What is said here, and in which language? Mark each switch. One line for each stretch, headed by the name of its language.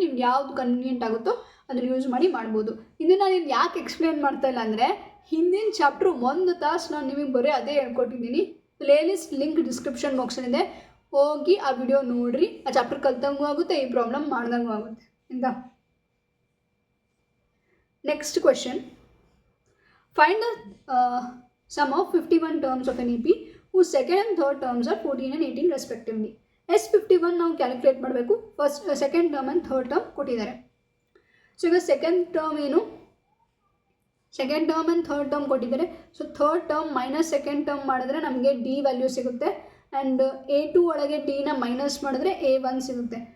Kannada: ನಿಮ್ಗೆ ಯಾವುದು ಕನ್ವೀನಿಯೆಂಟ್ ಆಗುತ್ತೋ ಅದನ್ನು ಯೂಸ್ ಮಾಡಿ ಮಾಡ್ಬೋದು. ಇದನ್ನು ನಾನು ಯಾಕೆ ಎಕ್ಸ್ಪ್ಲೇನ್ ಮಾಡ್ತಾ ಇಲ್ಲ ಅಂದರೆ, ಹಿಂದಿನ ಚಾಪ್ಟ್ರು 1 ತಾಸು ನಾನು ನಿಮಗೆ ಬರೀ ಅದೇ ಹೇಳ್ಕೊಟ್ಟಿದ್ದೀನಿ. ಪ್ಲೇಲಿಸ್ಟ್ ಲಿಂಕ್ ಡಿಸ್ಕ್ರಿಪ್ಷನ್ ಬಾಕ್ಸಲ್ಲಿದೆ, ಹೋಗಿ ಆ ವಿಡಿಯೋ ನೋಡಿರಿ. ಆ ಚಾಪ್ಟರ್ ಕಲ್ತಂಗೂ ಆಗುತ್ತೆ, ಈ ಪ್ರಾಬ್ಲಮ್ ಮಾಡ್ದಂಗೂ ಆಗುತ್ತೆ, ಆಯಿತಾ.
English: Next question, find the sum of 51 terms of an EP whose second and third terms are 14 and 18 respectively.
Kannada: S51 ನಾವು ಕ್ಯಾಲ್ಕುಲೇಟ್ ಮಾಡಬೇಕು. First second term and third term ಕೊಟ್ಟಿದ್ದಾರೆ. ಸೊ ಈಗ ಸೆಕೆಂಡ್ ಟರ್ಮ್ ಏನು, second term and third term ಕೊಟ್ಟಿದ್ದಾರೆ. So third term minus second term ಮಾಡಿದ್ರೆ ನಮಗೆ D value ಸಿಗುತ್ತೆ. And A2 ಒಳಗೆ ಡಿನ ಮೈನಸ್ ಮಾಡಿದ್ರೆ A1 ಸಿಗುತ್ತೆ.